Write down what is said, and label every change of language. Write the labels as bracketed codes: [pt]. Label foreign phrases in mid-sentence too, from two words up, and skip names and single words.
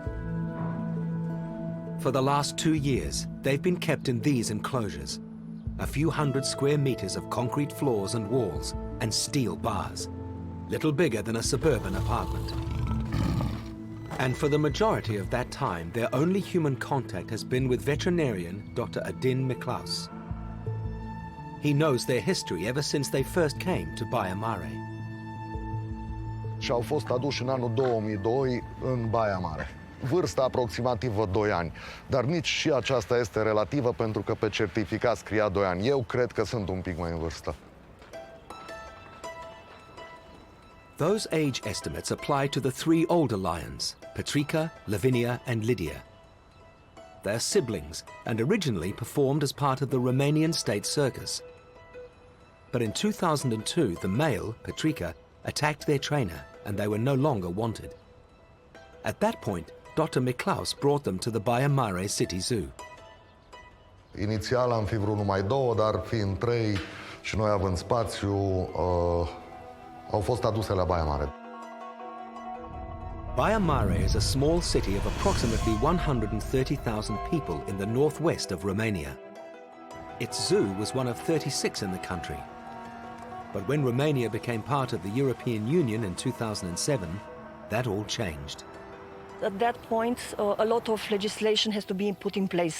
[en] For the last 2 years, they've been kept in these enclosures, a few hundred square meters of concrete floors and walls and steel bars, little bigger than a suburban apartment. And for the majority of that time, their only human contact has been with veterinarian Dr. Adin Miklaus. He knows their history ever since they first came to Baia Mare. [ro] Și au fost aduși în anul 2002 în Baia Mare. Vârsta aproximativă 2 ani, dar nici și aceasta este relativă pentru că pe certificat scria 2 ani. Eu cred că sunt un pic mai în vârstă. [en] Those age estimates apply to the 3 older lions, Petrica, Lavinia and Lydia. They're siblings and originally performed as part of the Romanian state circus. But in 2002, the male, Petrica, attacked their trainer and they were no longer wanted. At that point, Dr. Miklaus brought them to the Baia Mare City Zoo. [ro] Inițial am fi vrut numai 2, dar fiind 3 și noi având spațiu, au fost aduse la Baia Mare. [en] Baia Mare is a small city of approximately 130,000 people in the northwest of Romania. Its zoo was one of 36 in the country. But when Romania became part of the European Union in 2007, that all changed. At that point, a lot of legislation has to be put in place.